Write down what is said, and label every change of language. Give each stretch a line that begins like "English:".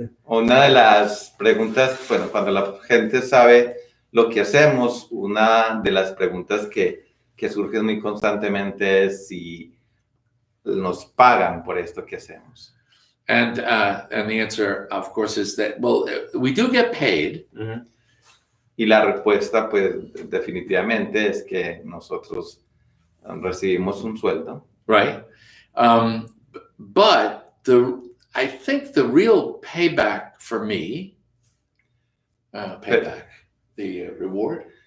Spanish: Una de las preguntas, bueno, cuando la gente sabe lo que hacemos, una de las preguntas que surgen muy constantemente es si nos pagan por esto que hacemos.
English: And the answer, of course, is that, well, we do get paid. Mm-hmm.
Spanish: Y la respuesta, pues, definitivamente es que nosotros recibimos un sueldo.
English: Right. But I think the real payback for me, the reward.